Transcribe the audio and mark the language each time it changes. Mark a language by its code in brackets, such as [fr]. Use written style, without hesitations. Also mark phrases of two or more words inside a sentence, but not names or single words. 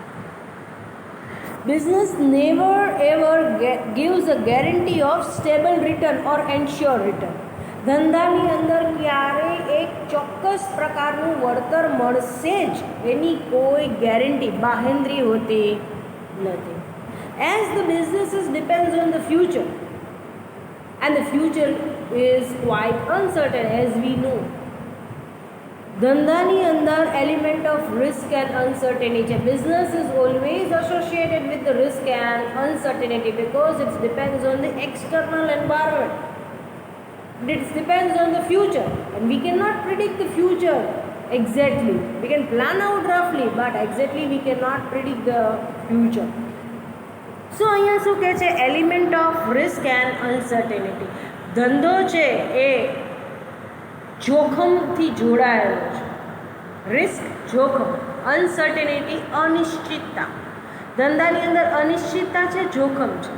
[en] business never ever gives a guarantee of stable return or ensure return. [gu] ધંધાની અંદર ક્યારેય એક ચોક્કસ પ્રકારનું વળતર મળશે જ એની કોઈ ગેરંટી, બાહેંધરી હોતી નથી. [en] as the businesses depends on the future, and the future is quite uncertain as we know. [gu] ધંધાની અંદર [en] element of risk and uncertainty [gu] છે. [en] business is always associated with the risk and uncertainty because it depends on the external environment. It depends on the future and we cannot predict the future exactly. We can plan out roughly but exactly we cannot predict the future. [gu] સો અહીંયા શું કહે છે? [en] element of risk and uncertainty. [gu] ધંધો છે એ જોખમથી જોડાયેલો છે. રિસ્ક જોખમ, અનસર્ટેનિટી અનિશ્ચિતતા. ધંધાની અંદર અનિશ્ચિતતા છે, જોખમ છે.